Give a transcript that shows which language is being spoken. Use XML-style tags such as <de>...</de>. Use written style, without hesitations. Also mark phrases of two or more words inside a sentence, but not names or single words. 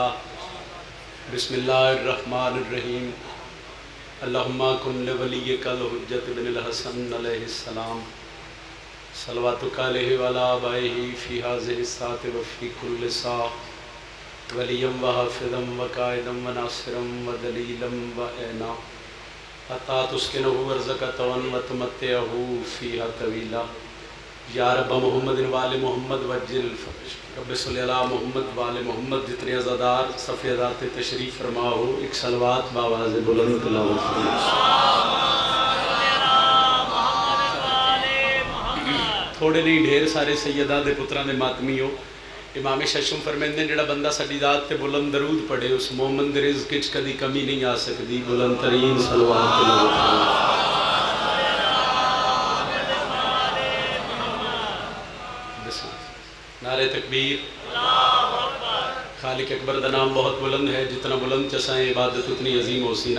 <ar>بسم اللہ الرحمن الرحیم. اللہم کن لولیک الحجت بن الحسن علیہ السلام صلواتک علیہ وعلی آبائہ فی ہذہ الساعۃ وفی کل ساعۃ ولیم وحافظا وقائدا وناصرا ودلیلا وعینا حتی تسکنہ ورزقہ وتمتعہ فیہا طویلا. یا رب محمد وآل محمد وجل رب صلی اللہ محمد وآل محمد.</ar> <ur>جتنے عزادار صفحہ ذات تشریف فرما ہو ایک صلوات باواز بلند تلاوت تھوڑے نہیں ڈھیر سارے</ur> <pa>سیدہ دے پتران دے ماتمی ہو. امام ششم فرمیندے جڑا بندہ ساڈی ذات تے بلند درود پڑھے اس مومن دے رزق وچ کدی کمی نہیں آ سکدی.</pa> <ur>بلند ترین صلوات تلاوت. نعرہ تکبیر.</ur> <pa>خالق اکبر دا نام بہت بلند ہے, جتنا بلند چسائیں عبادت اتنی عظیم ہو سی.</pa>